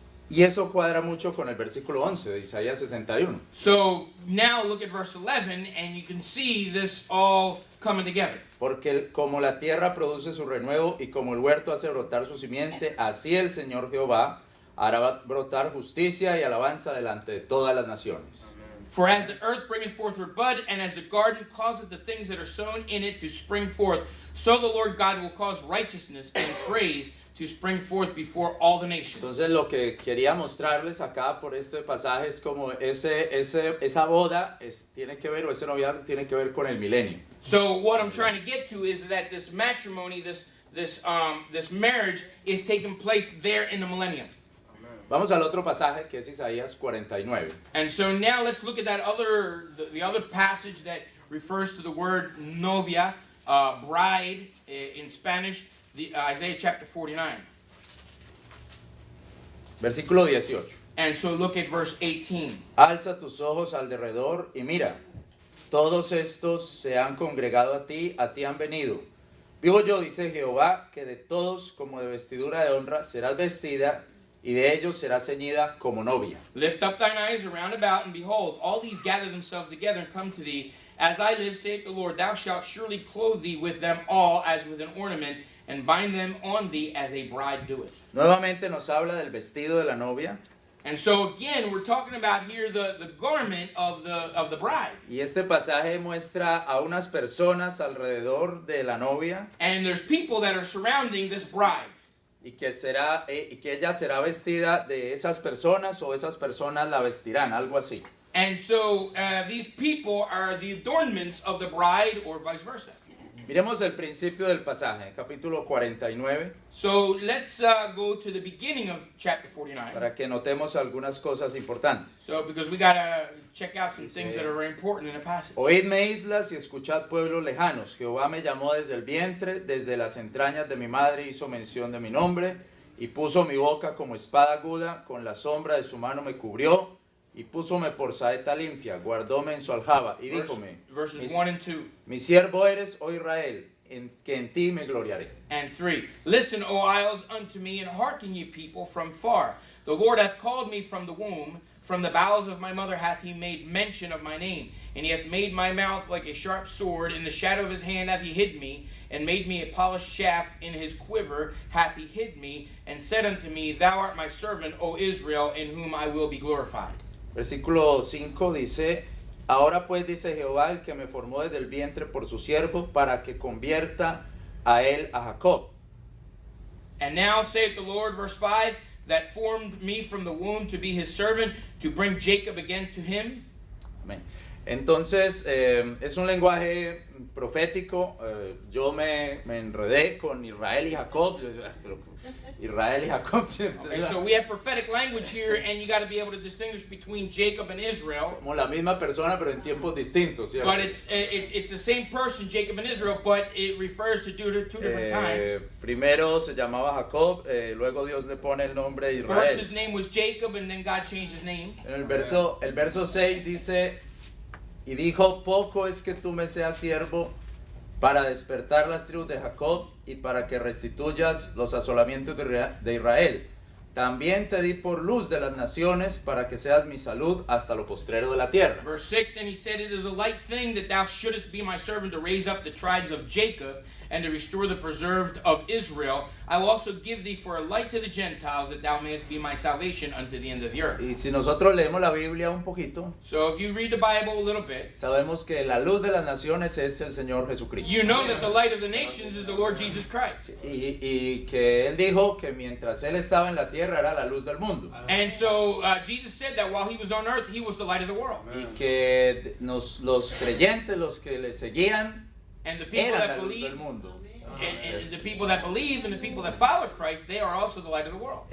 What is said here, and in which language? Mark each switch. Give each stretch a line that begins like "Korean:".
Spanish: Y eso cuadra mucho con el versículo 11 de Isaías 61.
English: So now look at verse 11 and you can see this all coming together.
Spanish: Porque como la tierra produce su renuevo y como el huerto hace brotar su simiente, así el Señor Jehová hará brotar justicia y alabanza delante de todas las naciones.
English: For as the earth bringeth forth her bud, and as the garden causeth the things that are sown in it to spring forth, so the Lord God will cause righteousness and praise to spring forth before all the nations.
Spanish: Entonces lo que quería mostrarles acá por este pasaje es como esa boda tiene que ver, o ese noviazgo tiene que ver con el milenio.
English: So what I'm trying to get to is that this matrimony, this marriage is taking place there in the millennium.
Spanish: Vamos al otro pasaje que es Isaías 49.
English: And so now let's look at that the other passage that refers to the word novia, bride in Spanish, Isaiah chapter 49.
Spanish: Versículo 18.
English: And so look at verse 18.
Spanish: Alza tus ojos al derredor y mira, todos estos se han congregado a ti han venido. Vivo yo, dice Jehová, que de todos como de vestidura de honra serás vestida, y de ellos será ceñida como novia.
English: Lift up thine eyes around about, and behold, all these gather themselves together and come to thee. As I live, saith the Lord, thou shalt surely clothe thee with them all as with an ornament, and bind them on thee as a bride doeth.
Spanish: Nuevamente nos habla del vestido de la novia.
English: And so again, we're talking about here the garment of the bride.
Spanish: Y este pasaje muestra a unas personas alrededor de la novia.
English: And there's people that are surrounding this bride.
Spanish: Y que ella será vestida de esas personas o esas personas la vestirán, algo así.
English: And so these people are the adornments of the bride, or vice versa.
Spanish: Miremos el principio del pasaje, capítulo 49,
English: So let's go to the beginning of chapter 49.
Spanish: para que notemos algunas cosas importantes.
English: So because we gotta check out some things that are very important in the passage.
Spanish: Oídme, islas, y escuchad, pueblos lejanos. Jehová me llamó desde el vientre, desde las entrañas de mi madre hizo mención de mi nombre, y puso mi boca como espada aguda, con la sombra de su mano me cubrió, y púsome por saeta limpia, guardóme en su aljaba, y díjome,
English: Verses 1 and 2
Spanish: mi siervo eres, oh Israel, que en ti me gloriaré.
English: and 3. Listen, O isles, unto me, and hearken, ye people, from far. The Lord hath called me from the womb, from the bowels of my mother hath he made mention of my name. And he hath made my mouth like a sharp sword, in the shadow of his hand hath he hid me, and made me a polished shaft, in his quiver hath he hid me, and said unto me, Thou art my servant, O Israel, in whom I will be glorified.
Spanish: Versículo 5 dice, ahora pues dice Jehová, el que me formó desde el vientre por su siervo, para que convierta a él a Jacob.
English: And now saith the Lord, verse 5, that formed me from the womb to be his servant, to bring Jacob again to him.
Spanish: Amén. Entonces, es un lenguaje profético. Yo me enredé con Israel y Jacob. Yo decía, pero Israel y Jacob.
English: Okay, so we have prophetic language here, and you got to be able to distinguish between Jacob and Israel.
Spanish: Como la misma persona, pero en tiempos distintos, ¿cierto?
English: But it's the same person, Jacob and Israel, but it refers to two different times.
Spanish: Primero se llamaba Jacob, luego Dios le pone el nombre de
English: First
Spanish: Israel.
English: his name was Jacob, and then God changed his name.
Spanish: En el verso 6 dice, y dijo, poco es que tú me seas siervo para despertar las tribus de Jacob y para que restituyas los asolamientos de Israel. También te di por luz de las naciones para que seas mi salud hasta lo postrero de la tierra.
English: Verse 6, and he said, It is a light thing that thou shouldest be my servant to raise up the tribes of Jacob and to restore the preserved of Israel. I will also give thee for a light to the Gentiles, that thou mayest be my salvation unto the end of the earth.
Spanish: Y si nosotros leemos la Biblia un poquito,
English: So if you read the Bible a little bit,
Spanish: sabemos que la luz de las naciones es el Señor Jesucristo.
English: you know that the light of the nations is the Lord Jesus Christ.
Spanish: Y que Él dijo que mientras Él estaba en la tierra era la luz del mundo.
English: And so Jesus said that while he was on earth, he was the light of the world.
Spanish: Y que los creyentes, los que le seguían,
English: And the people
Spanish: eran la
English: that
Spanish: luz
English: believe,
Spanish: del mundo.
English: and the people that believe and the people that follow Christ, they are also the light of the world.